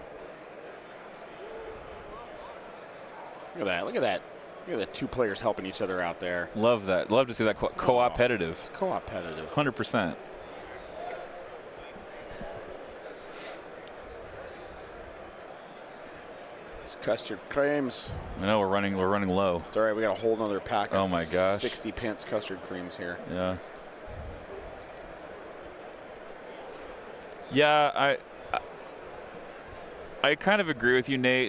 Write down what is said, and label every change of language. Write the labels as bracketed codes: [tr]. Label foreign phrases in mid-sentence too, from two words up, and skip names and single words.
[en] Look at that. Look at that. Look at the two players helping each other out there. Love that. Love to see that co-opetitive. Co-opetitive. 100%. It's custard creams. I know we're running low. It's all right. We got a whole nother pack of Oh my gosh. 60 pence custard creams here. Yeah. Yeah, I kind of agree with you, Nate.